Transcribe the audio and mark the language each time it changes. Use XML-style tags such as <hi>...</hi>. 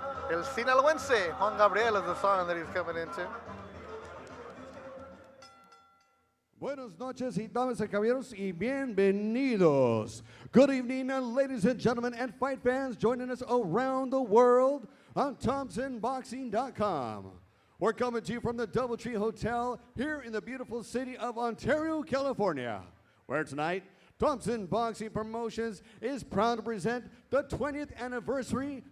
<en>El Sinaloense, Juan Gabriel is the song that he's coming into.</en> <es>Buenas noches, y damas y caballeros, y bienvenidos.</es> <en>Good evening, ladies and gentlemen, and fight fans joining us around the world on ThompsonBoxing.com. We're coming to you from the Doubletree Hotel here in the beautiful city of Ontario, California, where tonight, Thompson Boxing Promotions is proud to present the 20th anniversary.</en>